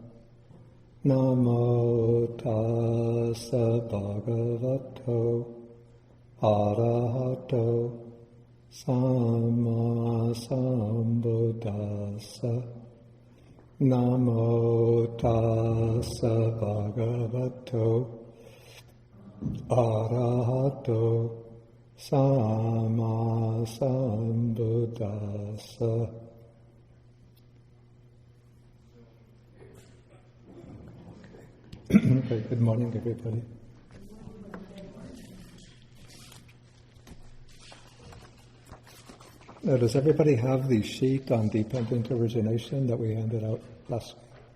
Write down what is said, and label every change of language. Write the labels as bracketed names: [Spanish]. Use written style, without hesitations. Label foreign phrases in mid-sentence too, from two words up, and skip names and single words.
[Pali] Namo tassa bhagavato arahato samma sambuddhassa. Namo tassa bhagavato arahato samma sambuddhassa. [English] Okay, good morning, everybody. Now, does everybody have the sheet on dependent origination that we handed out last week?